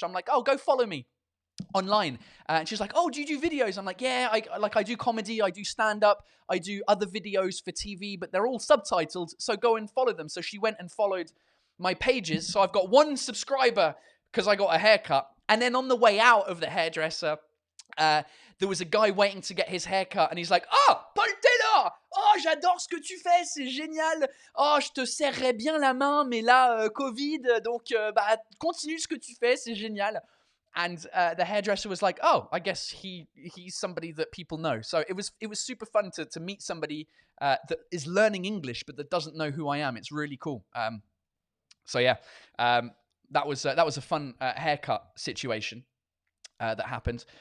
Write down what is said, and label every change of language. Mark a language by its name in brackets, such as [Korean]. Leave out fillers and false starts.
[English] So I'm like, oh, go follow me online. And she's like, oh, do you do videos? I'm like, yeah, I do comedy, I do stand-up, I do other videos for TV, but they're all subtitled, so go and follow them. So she went and followed my pages. So I've got 1 subscriber because I got a haircut. And then on the way out of the hairdresser, there was a guy waiting to get his haircut, and he's like, oh, Paul Taylor! [French] Oh, j'adore ce que tu fais, c'est génial. Oh, je te serrerais bien la main, mais là, Covid, donc bah, continue ce que tu fais, c'est génial. [English] And the hairdresser was like, "Oh, I guess he's somebody that people know." So it was super fun to meet somebody that is learning English but that doesn't know who I am. It's really cool. So yeah, that was a fun haircut situation that happened.